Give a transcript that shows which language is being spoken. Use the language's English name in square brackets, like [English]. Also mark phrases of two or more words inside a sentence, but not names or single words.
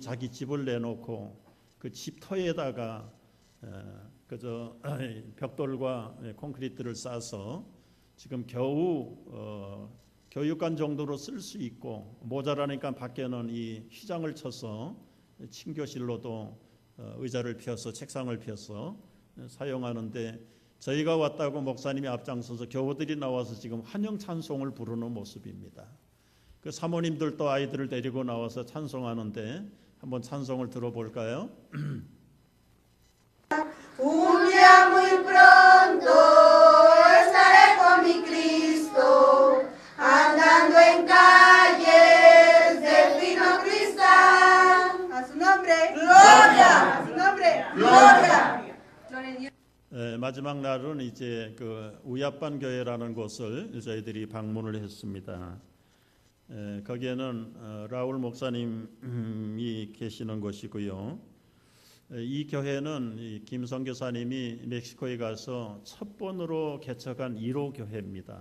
[Korean] 자기 집을 내놓고 그 집터에다가 그저 벽돌과 콘크리트를 쌓아서 지금 겨우 교육관 정도로 쓸 수 있고 모자라니까 밖에는 이 휘장을 쳐서 침교실로도 의자를 펴서 책상을 펴서 사용하는데 저희가 왔다고 목사님이 앞장서서 교우들이 나와서 지금 환영 찬송을 부르는 모습입니다. 그 사모님들도 아이들을 데리고 나와서 찬송하는데 한번 찬송을 들어볼까요? [Spanish] Un día muy pronto estaré con mi Cristo, andando en calles del fino cristal. A su nombre, gloria. A su nombre, gloria. Gloria a Dios. [Korean] 마지막 날은 이제 그 우야반 교회라는 곳을 저희들이 방문을 했습니다. 거기에는 라울 목사님이 계시는 곳이고요. 이 교회는 김 선교사님이 멕시코에 가서 첫 번으로 개척한 1호 교회입니다.